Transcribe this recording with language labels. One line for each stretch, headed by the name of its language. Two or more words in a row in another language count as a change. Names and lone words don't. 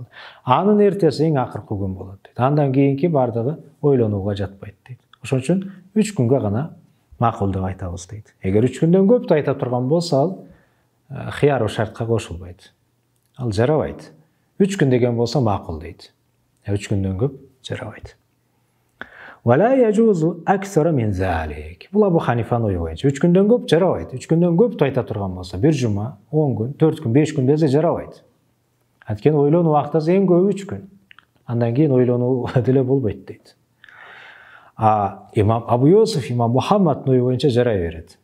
Kyrgyz: Анын эртеси эң акыркы күн болот дейт. Андан кийинки бардыгы ойлонууга жатпайт дейт. Ошон үчүн 3 күнгө гана макул деп айтабыз дейт. Эгер 3 күндөн көп айта турган болсо ал хияру шартка кошулбайт. Ал жарабайт. 3 күн деген болсо макул дейт. 3 күндөн көп жарабайт.
Arabic: ولا يجوز أكثر من ذلك.
Kyrgyz: Бул Абу Ханифанын ою боюнча 3 күндөн көп жарабайт. 3 күндөн көп айта турган болсо, бир жума, 10 күн, 4 күн, 5 күн десе жарабайт. Анткени ойлонуу убактысы эң көп 3 күн. Андан кийин ойлонуу деле болбойт дейт. Имам Абу Юсуф, имам Мухаммадтын ою боюнча жарай берет.